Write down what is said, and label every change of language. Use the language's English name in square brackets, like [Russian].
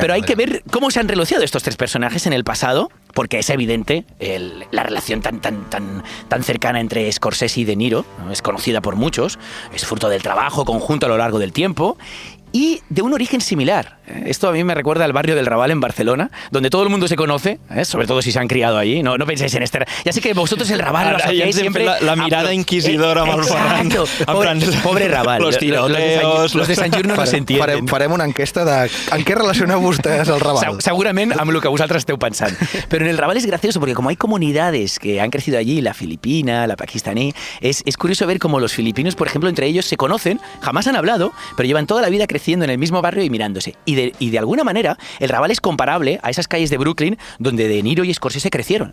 [Spanish] Pero hay que ver cómo se han relacionado estos tres personajes en el pasado, porque es evidente la relación tan cercana entre Scorsese y De Niro, ¿no? Es conocida por muchos, es fruto del trabajo conjunto a lo largo del tiempo y de un origen similar. Esto a mí me recuerda al barrio del Raval en Barcelona, donde todo el mundo se conoce, sobre todo si se han criado allí. No penséis en este... Ya sé que vosotros el Raval lo asociáis siempre... [Catalan] La mirada inquisidora amb el Ferran. Pobre Raval. [Spanish] Los tiroteos... [Catalan] Los de Sant Just no s'entenen. Farem una enquesta de en què relacioneu vostès el Raval. Segurament amb el que vosaltres esteu pensant. [Spanish] Pero en el Raval es gracioso porque como hay comunidades que han crecido allí, la filipina, la pakistaní, es curioso ver cómo los filipinos, por ejemplo, entre ellos se conocen, jamás han hablado, pero llevan toda la vida creciendo en el mismo barrio y mirándose. Y de alguna manera, el Raval es comparable a esas calles de Brooklyn donde De Niro y Scorsese crecieron.